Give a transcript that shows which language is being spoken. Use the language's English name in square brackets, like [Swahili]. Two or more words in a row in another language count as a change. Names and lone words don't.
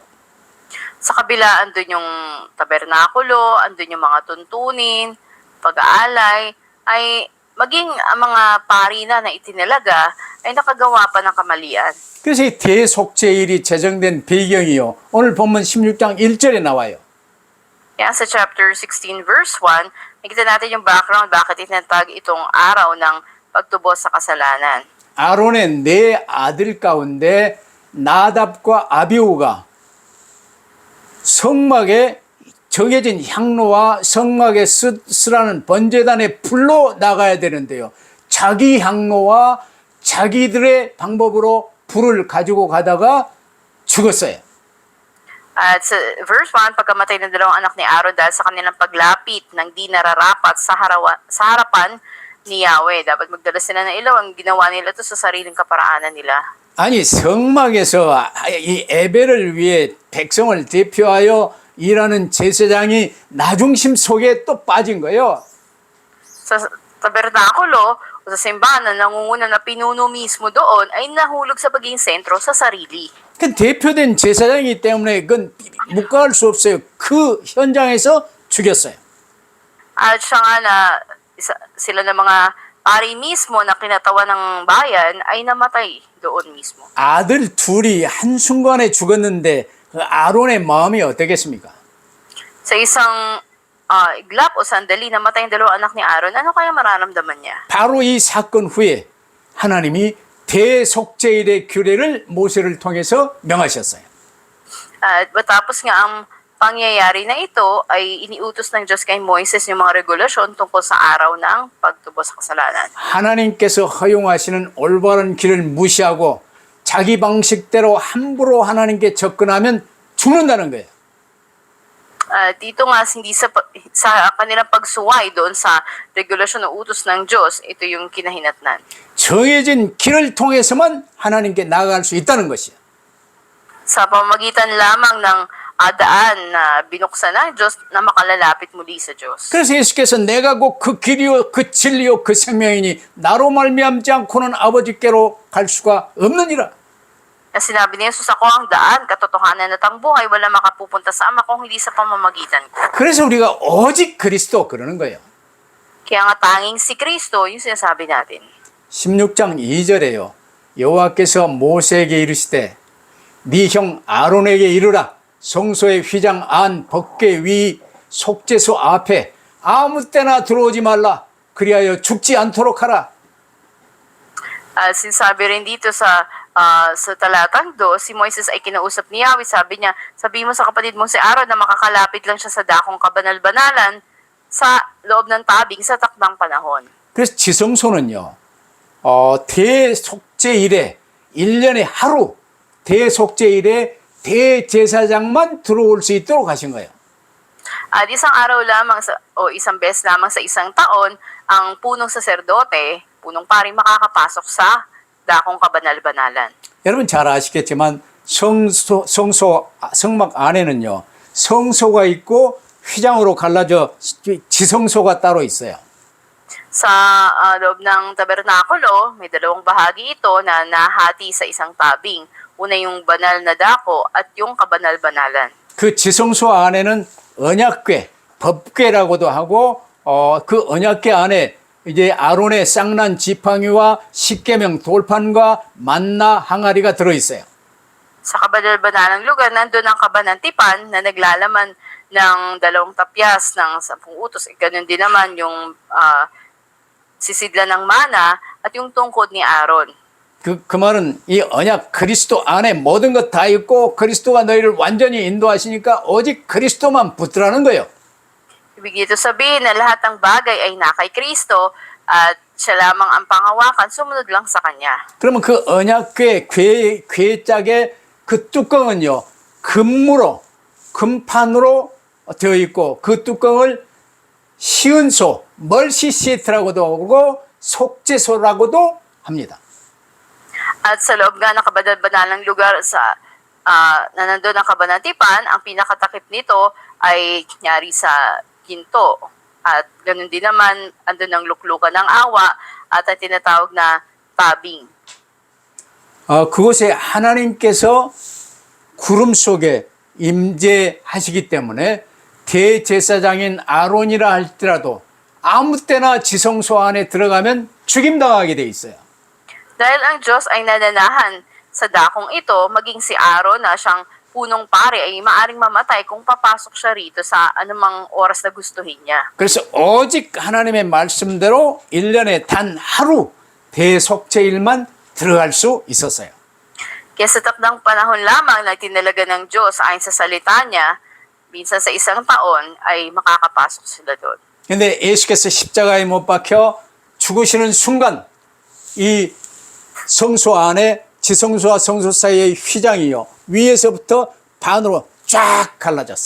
[Filipino] Sa kabila, andun yung tabernakulo, andun yung mga tuntunin, pag-aalay, ay maging ang mga pari na itinalaga ay nakagawa pa ng kamalian. [Korean] 그래서 이 대속죄일이 제정된 배경이요. 오늘 본문 16장 1절에 나와요. [Filipino] Kaya sa [English] chapter 16 verse 1, [Filipino] nakita natin yung background bakit itinatag itong araw ng pagtubos sa kasalanan. [Korean] 아론의 네 아들 가운데 나답과 아비후가 성막에 정해진 향로와 성막에 쓰라는 번제단에 불로 나가야 되는데요. 자기 향로와 자기들의 방법으로 불을 가지고 가다가 죽었어요. [Filipino] At sa verse 1, pagkamatay ng dalawang anak ni Aaron dahil sa kanilang paglapit ng di nararapat sa harapan ni Yahweh. Dapat magdala sila ng ilaw. Ang ginawa nila ito sa sariling kaparaanan nila. [Korean] 아니 성막에서 이 예배를 위해 백성을 대표하여 일하는 제사장이 나중심 속에 또 빠진 거예요. [Filipino] Sa tabernakulo o sa simbahan na nangunguna na pinuno mismo doon ay nahulog sa pagiging sentro sa sarili. [Korean] 그 대표된 제사장이기 때문에 그건 묵과할 수 없어요. 그 현장에서 죽였어요. [Filipino] At siya nga na sila ng mga pari mismo na kinatawa ng bayan ay namatay doon mismo. [Korean] 아들 둘이 한순간에 죽었는데 그 아론의 마음이 어떻겠습니까? [Filipino] Sa isang iglap o sandali namatay ang dalawang anak ni Aaron, ano kaya mararamdaman niya? [Korean] 바로 이 사건 후에 하나님이 대속죄일의 규례를 모세를 통해서 명하셨어요. [Filipino] At matapos nga ang pangyayari na ito ay iniutos ng Diyos kay Moises yung mga regulasyon tungkol sa araw ng pagtubos sa kasalanan. [Korean] 하나님께서 허용하시는 올바른 길을 무시하고 자기 방식대로 함부로 하나님께 접근하면 죽는다는 거예요. [Filipino] Dito nga hindi sa kanilang pagsuway doon sa regulasyon o utos ng Diyos, ito yung kinahinatnan. [Korean] 정해진 길을 통해서만 하나님께 나아갈 수 있다는 것이에요. [Filipino] Sa pamamagitan lamang ng daan na binuksan ng Diyos na makalalapit muli sa Diyos. [Korean] 그래서 예수께서 내가 곧 그 길이요 그 진리요 그 생명이니 나로 말미암지 않고는 아버지께로 갈 수가 없느니라. [Filipino] Na sinabi ni Jesus, ako ang daan, katotohanan at ang buhay, wala makapupunta sa Ama kung hindi sa pamamagitan ko. [Korean] 그래서 우리가 오직 그리스도 그러는 거예요. [Filipino] Kaya nga tanging si Kristo, yung sinasabi natin. [Korean] 16장 2절에요. 여호와께서 모세에게 이르시되 네 형 아론에게 이르라 성소의 휘장 안 법궤 위 속죄소 앞에 아무 때나 들어오지 말라 그리하여 죽지 않도록 하라. [Filipino] Sinasabi rin dito sa talatang 2, si Moises ay kinausap ni Yahweh. Sabi niya, sabihin mo sa kapatid mong si Aaron na makakalapit lang siya sa dakong kabanal-banalan sa loob ng tabing sa takdang panahon. [Korean] 그래서 지성소는요, 대속죄일에 1년에 하루 대속죄일에 대제사장만 들어올 수 있도록 하신 거예요. [Filipino] At isang araw lamang o isang beses lamang sa isang taon, ang punong saserdote, punong pari makakapasok sa dakong kabanal-banalan. [Korean] 여러분 잘 아시겠지만 성막 안에는요, 성소가 있고 휘장으로 갈라져 지성소가 따로 있어요. [Filipino] Sa loob ng tabernakulo, may dalawang bahagi ito na nahati sa isang tabing. Una yung banal na dako at yung kabanal-banalan. [Korean] 그 지성소 안에는 언약궤, 법궤라고도 하고 그 언약궤 안에 이제 아론의 쌍난 지팡이와 십계명 돌판과 만나 항아리가 들어 있어요. [Filipino] Sa kabanal-banalang lugar, nandun ang kabanantipan na naglalaman ng 2 tapyas ng 10 utos. Ganun din naman yung sisidla ng mana at yung tungkod ni Aaron. [Korean] 그 말은 이 언약 그리스도 안에 모든 것 다 있고 그리스도가 너희를 완전히 인도하시니까 오직 그리스도만 붙들라는 거예요. [Filipino] Ibig ito sabihin na lahat ng bagay ay na kay Kristo at siya lamang ang panghawakan, sumunod lang sa Kanya. [Korean] 그러면 그 언약궤 궤짝의 그 뚜껑은요, 금판으로 되어 있고 그 뚜껑을 시은소, 멀시시트라고도 하고 속죄소라고도 합니다. [Filipino] At sa loob nga ng kabanal-banalang lugar na nandun ang kabanatipan, ang pinakatakip nito ay nyari sa ginto. At ganun din naman, andun ang luklukan ng awa at ang tinatawag na tabing. [Korean] 그곳에 하나님께서 구름 속에 임재하시기 때문에 대제사장인 아론이라 할지라도 아무 때나 지성소 안에 들어가면 죽임당하게 돼 있어요. [Filipino] Dahil ang Diyos ay nananahan sa dakong ito, maging si Aaron na siyang punong pare ay maaring mamatay kung papasok siya rito sa anumang oras na gustuhin niya. [Korean] 그래서 오직 하나님의 말씀대로 1년에 단 하루 대속죄일만 들어갈 수 있었어요. [Filipino] Kaya sa takdang panahon lamang na tinalaga ng Diyos ayon sa salita niya, minsan sa isang taon ay makakapasok sila doon. [Korean] 근데 예수께서 십자가에 못 박혀 죽으시는 순간 이 성소 안에 지성소와 성소 사이의 휘장이요, 위에서부터 반으로 쫙 갈라졌어요.